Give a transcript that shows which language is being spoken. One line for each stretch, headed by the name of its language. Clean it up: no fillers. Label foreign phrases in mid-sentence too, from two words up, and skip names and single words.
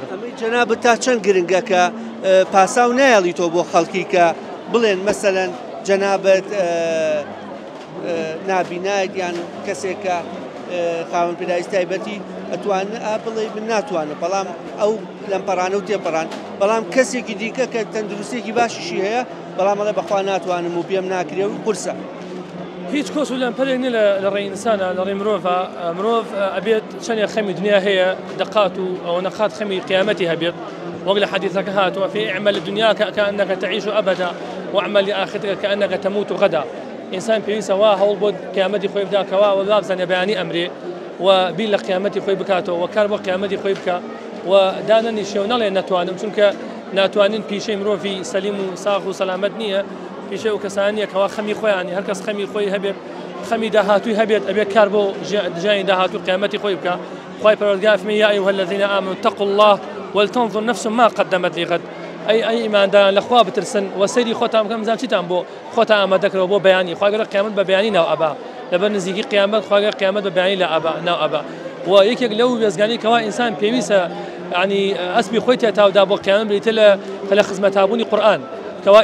Central Kurdish: ئەمەی جەنابەت تا چەند گرنگە کە پاساو نایەڵیتەوە بۆ خەڵکی کە بڵێن مەسەلەن جەنابەت نابینایت یان کەسێک کە خاوەن پێداویستی تایبەتی ئەتوانێت بڵێ من ناتوانم بەڵام ئەو لەمپەڕانە و تێپەڕان بەڵام کەسێکی دیکە کە تەندروستێکی باشیشی هەیە بەڵام ئەڵێ بەخوا ناتوانم و پێم ناکرێ و قورسە. هیچ کۆس و لەمپەرێک نیە لە ڕێی ئینسانە لە ڕێی مرۆڤە مرۆڤ ئەبێت چەندێک خەمی دنیا هەیە دقات و ئەو نەقات خەمی قیامەتی هەبێت وەک لە حەدیثەکە هاتووە
Arabic: في اعمل لدنياك كأنك تعيش أبدا واعمل لآخرتك كأنك تموت غدا.
Central Kurdish: إنسان پێویستە وا هەوڵ بۆ قیامەتی خۆی بداکەوە و بابزانێ بەیانی ئەمرێ و بیل لە قیامەتی خۆی بکاتەوە و کار بۆ قیامەتی خۆی بکە و دانەنی شێو نەڵێ ناتوانم چونکە ناتوانین پیشەی مرۆڤی سەلیم و ساغ و سەلامەت نییە پیشەی و کەسانیە کەوا خەمی خۆیانی هەر کەس خەمی خۆی هەبێت خەمی داهاتووی هەبێت ئەبێت کار بۆ ژیانی داهاتوو قیامەتی خۆی بکە. خوای پەروەردگار فەرمێ
Arabic: یا ئەیها الذین آمنوا اتقوا الله ولتنظر نفس ما قدمت لغد.
Central Kurdish: أي ئیمانداران لەخوا بترسن و سەیری خۆتان بکەن بزان چیتان بۆ خۆتان ئامادەکەرەوە بۆ بەیانی خوا گەر قیامەت بە بەیانی ناو ئەبا لەبەر نزیکی قیامەت خوا گەر قیامەت بە بەیانی ناو ئەبا و یەکێک لەو وێزگانی کەوا ئینسان پێویستە ینی ئەسبی خۆی تێتاودا بۆ قیامەت بریتە لە خزمەتابوونی قورئان کەوا